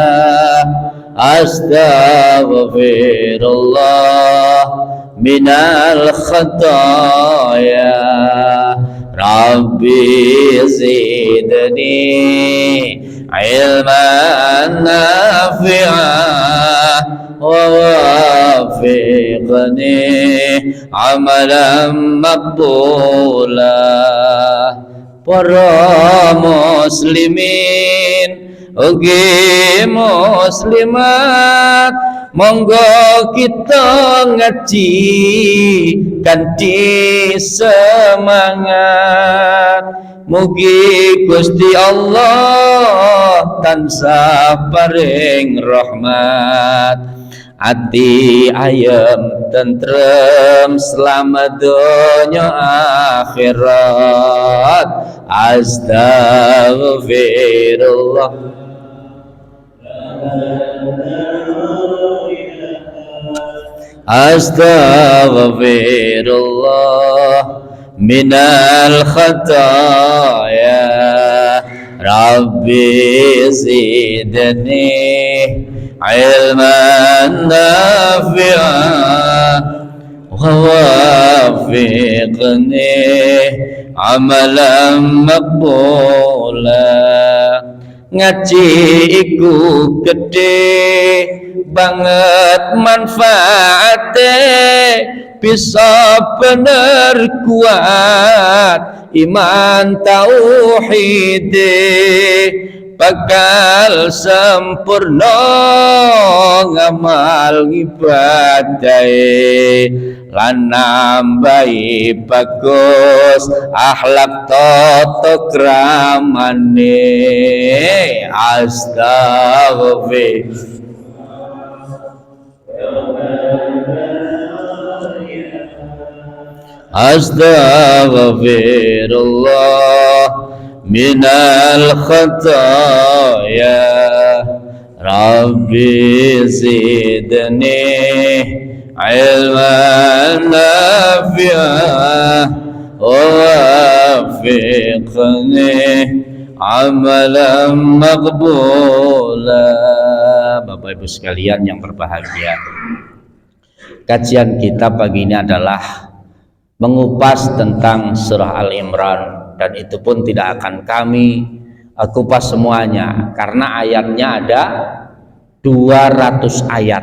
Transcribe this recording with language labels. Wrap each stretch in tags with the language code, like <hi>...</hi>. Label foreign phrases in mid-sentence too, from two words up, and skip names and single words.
<ar>أستغفر الله من الخطايا. رب زدني علما نافعا ووفقني عملا مقبولا.</ar> <jv>Para muslimin ugi muslimat, monggo kita ngaji kanthi semangat. Mugi Gusti Allah tansah paring rahmat, ati ayem tentrem selamat dunya akhirat.</jv> <ar>أستغفر الله أستغفر الله من الخطايا. رب زدني علما نافعا ووفقني عملا مقبولا.</ar> <jv>Ngaji iku gede banget manfaatnya, bisa bener kuat iman tauhid, bakal sempurna ngamal ibadah, lan nambahi bagus akhlak tata kramane.</jv> <ar>أستغفر الله أستغفر الله من الخطايا. رب زدني علما نافعا ووفقني عملا مقبولا.</ar> <id>Bapak Ibu sekalian yang berbahagia, kajian kita pagi ini adalah mengupas tentang surah Al-Imran, dan itu pun tidak akan kami kupas semuanya karena ayatnya ada 200 ayat.</id>